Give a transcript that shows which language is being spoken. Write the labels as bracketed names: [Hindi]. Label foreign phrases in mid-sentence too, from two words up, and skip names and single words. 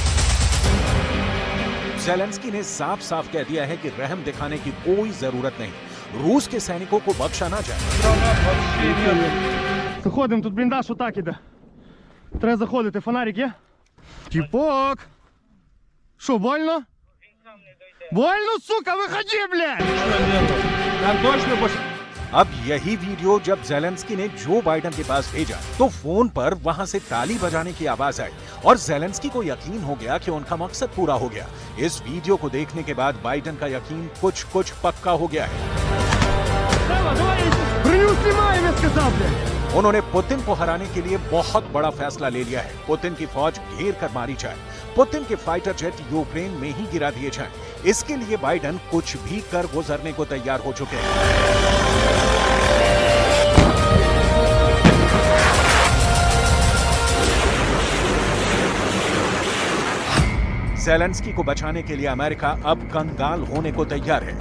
[Hindi] ज़ेलेंस्की ने साफ साफ कह दिया है कि रहम दिखाने की कोई जरूरत नहीं, रूस के सैनिकों को बख्शा ना जाए। [Russian] Гранат вообще нету. [Ukrainian] Заходимо, тут бліндаж отак іде. Треба заходити, фонарик є? Тіпок! Що, больно? Больно, сука, виходи, блядь! [Russian] Ничего нету. Там точно [Hindi] अब यही वीडियो जब ज़ेलेंस्की ने जो बाइडन के पास भेजा तो फोन पर वहां से ताली बजाने की आवाज आई और ज़ेलेंस्की को यकीन हो गया कि उनका मकसद पूरा हो गया। इस वीडियो को देखने के बाद बाइडन का यकीन कुछ पक्का हो गया है। [Russian] Броню снимаем, я сказал, блядь! [Hindi] उन्होंने पुतिन को हराने के लिए बहुत बड़ा फैसला ले लिया है। पुतिन की फौज घेर कर मारी जाए, पुतिन के [English] fighter jet [Hindi] यूक्रेन में ही गिरा दिए जाएं। इसके लिए बाइडन कुछ भी कर गुजरने को तैयार हो चुके हैं। ज़ेलेंस्की को बचाने के लिए अमेरिका अब कंगाल होने को तैयार है।